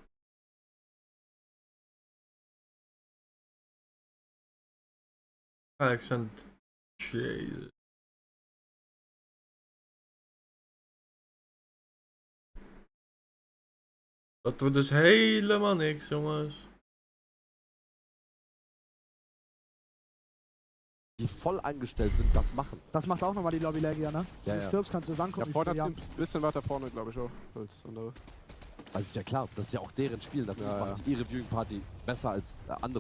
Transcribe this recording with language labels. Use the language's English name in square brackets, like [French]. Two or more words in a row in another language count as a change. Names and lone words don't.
[Dutch] Alexander. Jezus. Dat wordt dus helemaal niks, jongens. [German] Die voll angestellt sind, das machen. Das macht auch nochmal die Lobby-Lag, ja, ne? Ja, Wenn du stirbst, kannst du das angucken. Ja, Fortnite hat ein bisschen weiter vorne, glaube ich auch, als andere. Also ist ja klar, das ist ja auch deren Spiel. Natürlich Ja, macht die ihre Viewingparty besser als andere.